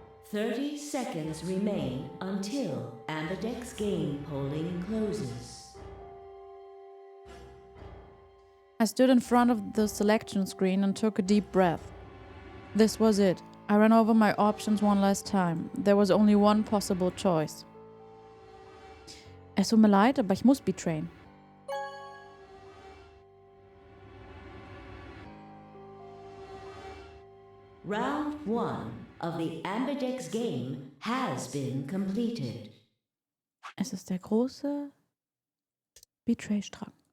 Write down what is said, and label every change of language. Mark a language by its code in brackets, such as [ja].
[en] 30 seconds remain until Ambidex's game polling closes. I stood in front of the selection screen and took a deep breath. This was it. I ran over my options one last time. There was only one possible choice. [de] Es tut mir leid, aber ich muss betrayen. [en] Round 1 of the Ambidex game has been completed. [de] Es ist der große Betray-Strang.